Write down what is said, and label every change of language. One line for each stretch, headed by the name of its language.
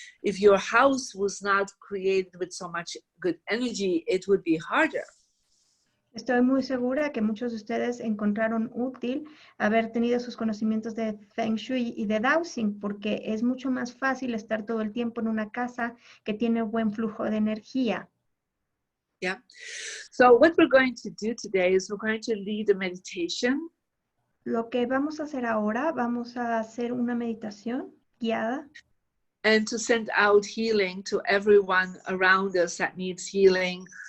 English: If your house was not created with so much good energy, it would be harder.
Spanish: Estoy muy segura que muchos de ustedes encontraron útil haber tenido sus conocimientos de Feng Shui y de Dowsing, porque es mucho más fácil estar todo el tiempo en una casa que tiene buen flujo de energía.
English: Yeah. So what we're going to do today is we're going to lead a meditation.
Spanish: Lo que vamos a hacer ahora, vamos a hacer una meditación guiada.
English: And to send out healing to everyone around us that needs healing.